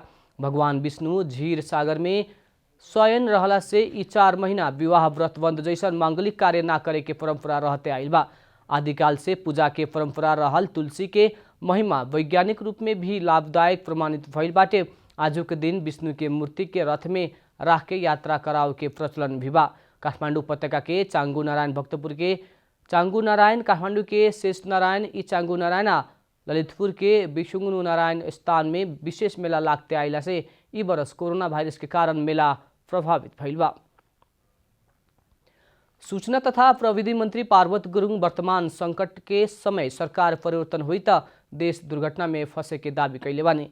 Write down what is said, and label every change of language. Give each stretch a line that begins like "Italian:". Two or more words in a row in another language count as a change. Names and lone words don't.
Bhojpuri: भगवान विष्णु क्षीर सागर में शयन रहला से ई 4 महीना विवाह व्रत बंद जैसन मांगलिक कार्य ना करे के परंपरा रहते आइल बा। आदिकाल से पूजा के परंपरा रहल तुलसी के महिमा वैज्ञानिक रूप में भी लाभदायक प्रमाणित भइल बाटे। आजू के दिन विष्णु के मूर्ति के रथ में राख के यात्रा कराव के प्रचलन भी बा। काठमाडौँ उपत्यका के चांगु नारायण, भक्तपुर के चांगु नारायण, काठमाडौँ के शेष नारायण, ई चांगु नारायण, ललितपुर के विशुंगनु नारायण स्थान में विशेष मेला लागते आइला से ई बरस कोरोना वायरस के कारण मेला प्रभावित भइल बा। सूचना तथा प्रविधि मंत्री पार्वत गुरुङ वर्तमान संकट के समय सरकार परिवर्तन हुई त देश दुर्घटना में फंसे के दावी कैले बानी।